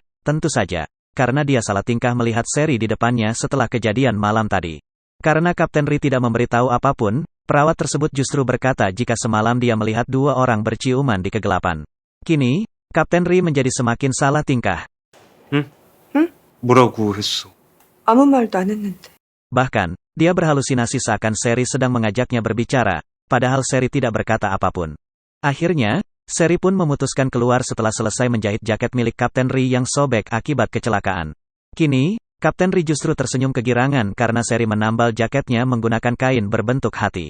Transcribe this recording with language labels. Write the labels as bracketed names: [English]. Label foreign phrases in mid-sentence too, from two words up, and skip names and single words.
[Indonesian] Tentu saja, karena dia salah tingkah melihat Seri di depannya setelah kejadian malam tadi. Karena Kapten Ri tidak memberitahu apapun, perawat tersebut justru berkata jika semalam dia melihat dua orang berciuman di kegelapan. Kini, Kapten Ri menjadi semakin salah tingkah. [Korean] 뭐라고 했어? 아무 말도 안 했는데. [Indonesian] Bahkan, dia berhalusinasi seakan Seri sedang mengajaknya berbicara, padahal Seri tidak berkata apapun. Akhirnya, Seri pun memutuskan keluar setelah selesai menjahit jaket milik Kapten Ri yang sobek akibat kecelakaan. Kini, Kapten Ri justru tersenyum kegirangan karena Seri menambal jaketnya menggunakan kain berbentuk hati.